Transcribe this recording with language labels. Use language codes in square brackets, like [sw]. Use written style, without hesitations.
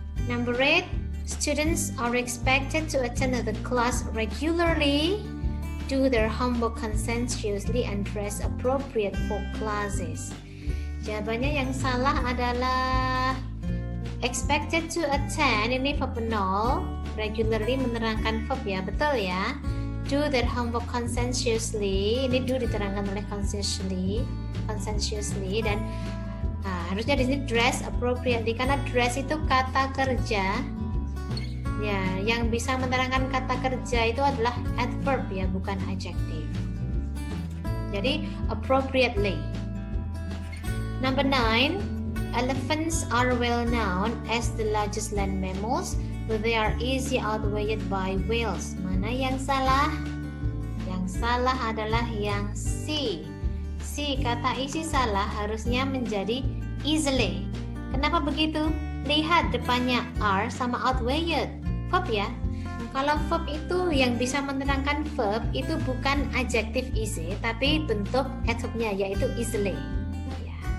[en] Number 8, students are expected to attend the class regularly do their homework conscientiously and dress appropriate for classes. [id] Jawabannya yang salah adalah expected to attend, ini verb 0, regularly menerangkan verb ya, betul ya. [en] Do their homework conscientiously, [id] ini do diterangkan oleh conscientiously, dan harusnya di sini [en] dress appropriately, [id] karena dress itu kata kerja. Ya, yang bisa menerangkan kata kerja itu adalah adverb ya, bukan adjective. Jadi appropriately. [en] Number 9, elephants are well known as the largest land mammals, but they are easily outweighed by whales. [id] Mana yang salah? Yang salah adalah yang C. C, kata isi salah harusnya menjadi easily. Kenapa begitu? Lihat depannya are sama outweighed. Verb ya. Kalau verb itu yang bisa menerangkan verb itu bukan adjective easy, tapi bentuk adverbnya yaitu easily. Ya.